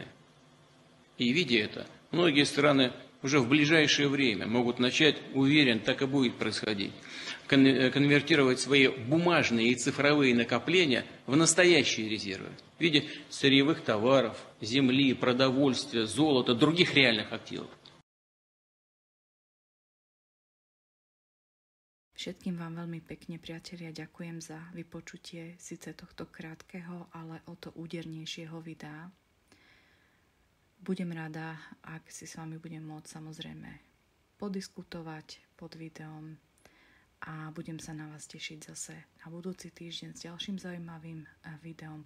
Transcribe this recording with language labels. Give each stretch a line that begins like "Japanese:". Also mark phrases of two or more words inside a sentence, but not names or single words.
Russian: И видя это, многие страны уже в ближайшее время могут начать, уверен, так и будет происходить, конвертировать свои бумажные и цифровые накопления в настоящие резервы в виде сырьевых товаров, земли, продовольствия, золота, других реальных активов.
Slovak: Všetkým vám veľmi pekne, priatelia, ďakujem za vypočutie síce tohto krátkeho, ale o to údernejšieho videa. Budem rada, ak si s vami budem môcť samozrejme podiskutovať pod videom a budem sa na vás tešiť zase na budúci týždeň s ďalším zaujímavým videom.